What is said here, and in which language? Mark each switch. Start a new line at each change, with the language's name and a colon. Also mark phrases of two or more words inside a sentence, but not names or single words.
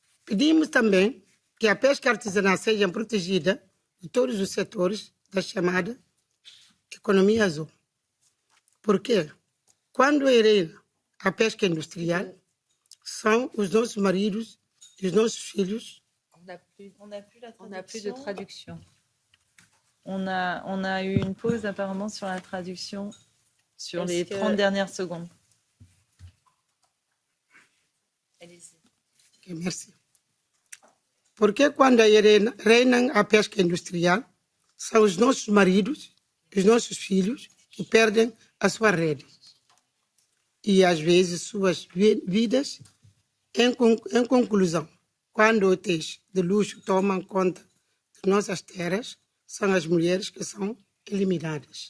Portuguese: Pedimos também que a pesca artesanal seja protegida de todos os setores da chamada economia azul. Por quê? Quando hereda a pesca industrial, são os nossos maridos e os nossos filhos.
French: On n'a plus de traduction. On a eu une pause apparemment sur la traduction sur les 30 dernières secondes. Allez-y. Okay, merci.
Portuguese: Porque quando reina a pesca industrial, são os nossos maridos, os nossos filhos, que perdem a sua rede. E, às vezes, suas vidas. Em conclusão, quando hotéis de luxo tomam conta de nossas terras, são as mulheres que são eliminadas.